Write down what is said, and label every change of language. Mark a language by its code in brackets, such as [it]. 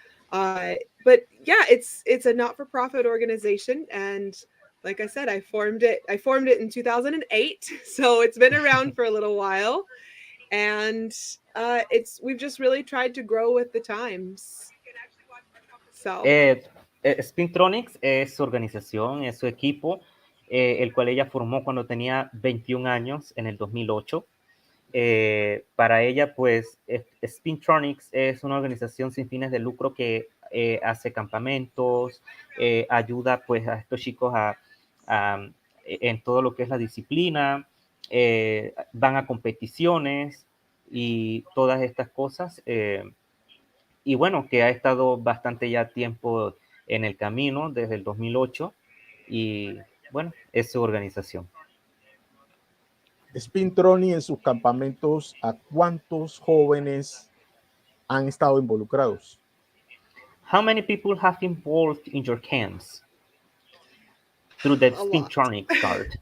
[en] But yeah, it's a not-for-profit organization, and like I said, I formed it in 2008, so it's been around for a little while, and we've just really tried to grow with the times. So [es] Spintronics es su organización, es su equipo, el cual ella formó cuando tenía 21 años en el 2008. Para ella, pues, Spintronics es una organización sin fines de lucro que hace campamentos, ayuda pues a estos chicos en todo lo que es la disciplina, van a competiciones y todas estas cosas. Y bueno, que ha estado bastante ya tiempo en el camino desde el 2008, y bueno, es su organización. Spintronics, en sus campamentos, ¿a cuántos jóvenes han estado involucrados? [en] How many people have involved in your camps through the Spintronics card?